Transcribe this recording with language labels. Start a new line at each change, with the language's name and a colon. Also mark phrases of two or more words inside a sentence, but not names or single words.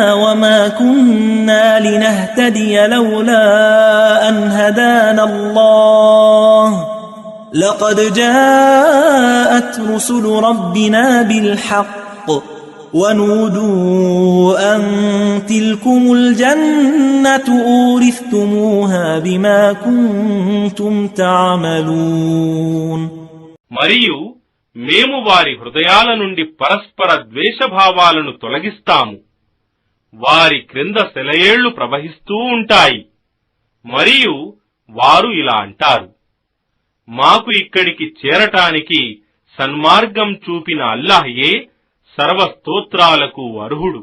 Arabic: وما كنا لنهتدي لولا أن هدانا الله لقد جاءت رسل ربنا بالحق ونودوا أن تلكم الجنة أورثتموها بما كنتم تعملون.
Telugu: మరియు మేము వారి హృదయాల నుండి పరస్పర ద్వేషభావాలను తొలగిస్తాము. వారి క్రింద సెలయేళ్లు ప్రవహిస్తూ ఉంటాయి. మరియు వారు ఇలా అంటారు, మాకు ఇక్కడికి చేరటానికి సన్మార్గం చూపిన అల్లాహ్యే సర్వస్తోత్రాలకు అర్హుడు.